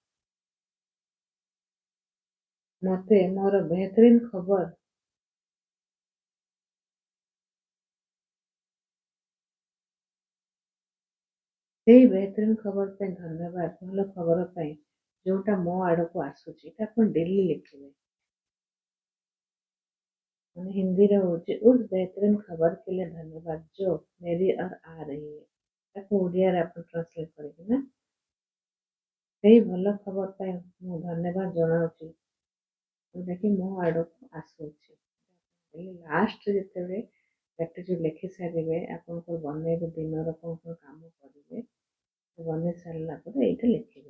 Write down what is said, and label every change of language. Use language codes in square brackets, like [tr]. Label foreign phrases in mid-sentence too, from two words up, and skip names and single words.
[or] ମୋତେ ମୋର ବେହତରିନ ଖବର ସେଇ ବେହତରିନ ଖବର ପାଇଁ ଧନ୍ୟବାଦ। ଭଲ ଖବର ପାଇଁ ଯୋଉଟା ମୋ ଆଡ଼କୁ ଆସୁଛି ଏଇଟା ଆପଣ ଡେଲି ଲେଖିବେ। ମାନେ ହିନ୍ଦୀରେ ହେଉଛି [hi] उस बेहतरीन खबर के लिए धन्यवाद जो मेरी और आ रही है। [or] ତାକୁ ଓଡ଼ିଆରେ ଆପଣ ଟ୍ରାନ୍ସଲେଟ୍ କରିବେ ନା। ସେଇ ଭଲ ଖବର ପାଇଁ ମୁଁ ଧନ୍ୟବାଦ ଜଣାଉଛି ଯୋଉଟାକି ମୋ ଆଡ଼କୁ ଆସୁଛି। ହେଲେ ଲାଷ୍ଟରେ ଯେତେବେଳେ ଗ୍ରାଟିଟ୍ୟୁଡ୍ ଲେଖି ସାରିବେ, ଆପଣଙ୍କର ବନେଇବେ ଦିନର କ'ଣ କ'ଣ କାମ କରିବେ, ବନେଇ ସାରିଲା ପରେ ଏଇଟା ଲେଖିବେ।